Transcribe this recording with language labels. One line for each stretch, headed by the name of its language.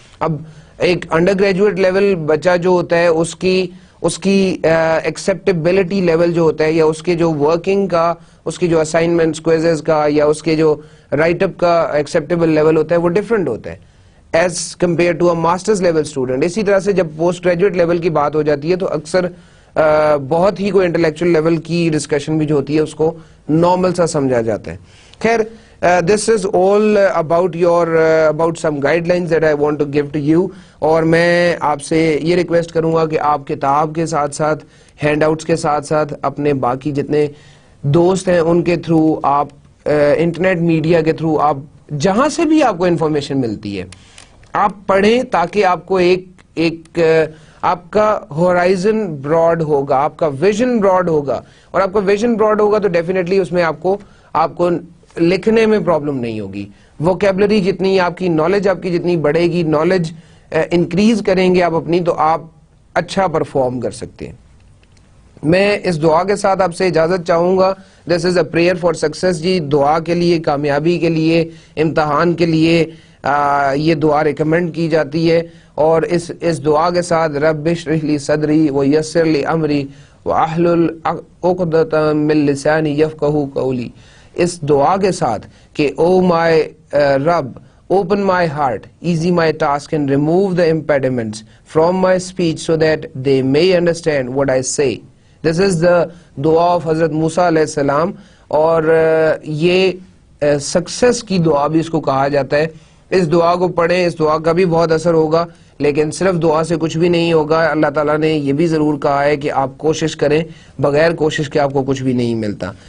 Urdu: اب ایک under graduate level بچہ جو ہوتا ہے اس کی ایکسیپٹیبلٹی لیول جو ہوتا ہے یا اس کے جو ورکنگ کا, اس کی جو اسائنمنٹس کوئزز کا یا اس کے جو رائٹ اپ کا ایکسیپٹیبل لیول ہوتا ہے وہ ڈفرینٹ ہوتا ہے
English: As compare to a masters level student.
Urdu: اسی طرح سے جب پوسٹ گریجویٹ لیول کی بات ہو جاتی ہے تو اکثر بہت ہی کوئی انٹلیکچوئل لیول کی ڈسکشن بھی جو ہوتی ہے اس کو نارمل سا سمجھا جاتا ہے.
English: خیر, this is all about some guidelines that I want to give to you.
Urdu: اور میں آپ سے یہ ریکویسٹ کروں گا کہ آپ کتاب کے ساتھ ساتھ ہینڈ آؤٹس کے ساتھ ساتھ اپنے باقی جتنے دوست ہیں ان کے تھرو, آپ انٹرنیٹ میڈیا کے تھرو, آپ جہاں سے بھی آپ کو انفارمیشن ملتی ہے آپ پڑھیں تاکہ آپ کو ایک آپ کا ہورائزن براڈ ہوگا, آپ کا ویژن براڈ ہوگا, اور آپ کا ویژن براڈ ہوگا تو ڈیفینیٹلی اس میں آپ کو لکھنے میں پرابلم نہیں ہوگی. ووکیبلری جتنی آپ کی نالج آپ کی جتنی بڑھے گی, نالج انکریز کریں گے آپ اپنی, تو آپ اچھا پرفارم کر سکتے ہیں. میں اس دعا کے ساتھ آپ سے اجازت چاہوں گا.
English: This is a prayer for success جی.
Urdu: دعا کے لیے, کامیابی کے لیے, امتحان کے لیے یہ دعا ریکمینڈ کی جاتی ہے, اور اس دعا کے ساتھ
Arabic: رب اشرح لی صدری ویسر لی امری واحلل عقدۃ من لسانی یفقہوا قولی.
Urdu: اس دعا کے ساتھ کہ او مائی رب,
English: open my heart, easy my task and remove the impediments from my speech so that they may understand what I say. This is the dua of Hazrat Musa
Urdu: علیہ السلام, اور یہ سکسیس کی دعا بھی اس کو کہا جاتا ہے. اس دعا کو پڑھیں, اس دعا کا بھی بہت اثر ہوگا, لیکن صرف دعا سے کچھ بھی نہیں ہوگا. اللہ تعالیٰ نے یہ بھی ضرور کہا ہے کہ آپ کوشش کریں, بغیر کوشش کے آپ کو کچھ بھی نہیں ملتا.